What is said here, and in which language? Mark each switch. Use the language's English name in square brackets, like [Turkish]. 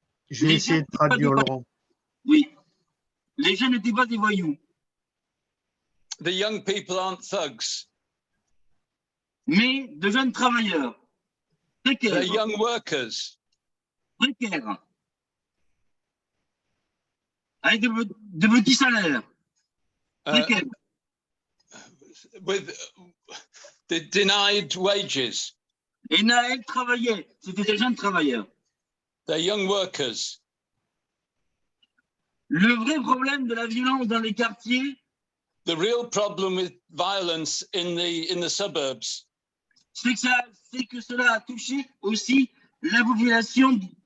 [French] Je vais essayer de traduire, Laurent. Oui, les jeunes n'étaient pas des voyous. [English] The young people aren't thugs. [French] Mais de jeunes travailleurs. Précaires. [English] They're young workers. [French] Précaires. Avec de petits salaires. Précaires. [English] With the denied wages. [French] Et Naël travaillait. C'était des jeunes travailleurs. [English] They're young workers. [French] Le vrai problème de la violence dans les quartiers. [English] The real problem with violence in the suburbs. [French] C'est que cela a touché aussi la population.